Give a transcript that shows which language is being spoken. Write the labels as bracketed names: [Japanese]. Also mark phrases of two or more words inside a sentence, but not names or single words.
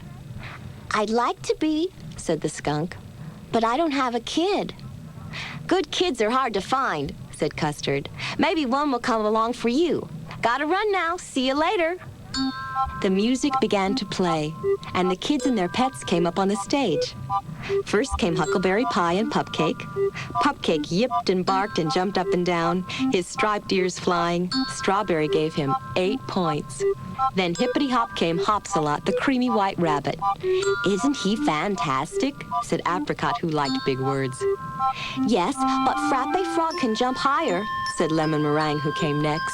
[English] I'd like to be, said the skunk, but I don't have a kid. Good kids are hard to find, said Custard. Maybe one will come along for you. Gotta run now. See you later. The music began to play, and the kids and their pets came up on the stage. First came Huckleberry Pie and Pupcake. Pupcake yipped and barked and jumped up and down, his striped ears flying. Strawberry gave him 8 points. Then Hippity Hop came Hopsalot, the creamy white rabbit. Isn't he fantastic? Said Apricot, who liked big words. Yes, but Frappe Frog can jump higher, said Lemon Meringue, who came next.